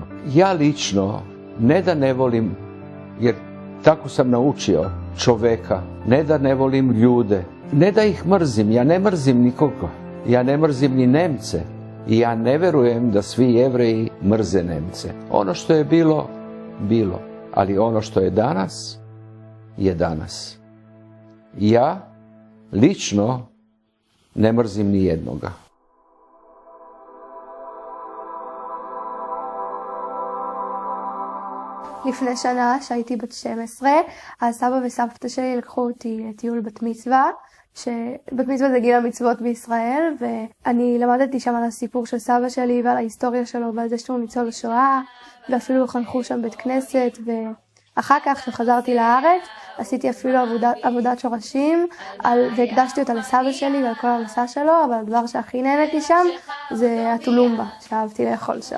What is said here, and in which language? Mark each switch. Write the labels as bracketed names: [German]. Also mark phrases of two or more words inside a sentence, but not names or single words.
[Serbian] Ja lično, ne da ne volim, jer tako sam naučio čoveka, ne da ne volim ljude, ne da ih mrzim, ja ne mrzim nikoga, ja ne mrzim ni Nemce i ja ne verujem da svi Jevreji mrze Nemce. Ono što je bilo, bilo, ali ono što je danas, je danas. Ja lično ne mrzim ni jednoga. [Hebrew] לפני שנה, שהייתי בת 12, אז סבא וסבתא שלי לקחו אותי לטיול בת מצווה, שבת מצווה זה גיל המצוות בישראל, ואני למדתי שם על הסיפור של סבא שלי ועל ההיסטוריה שלו ועל זה שהוא ניצול שואה, ואפילו חנכו שם בית כנסת, ואחר כך כשחזרתי לארץ, עשיתי אפילו עבודת שורשים, והקדשתי אותה לסבא שלי ועל כל המסע שלו, אבל הדבר שהכי נהניתי שם זה הטולומבה, שאהבתי לאכול שם.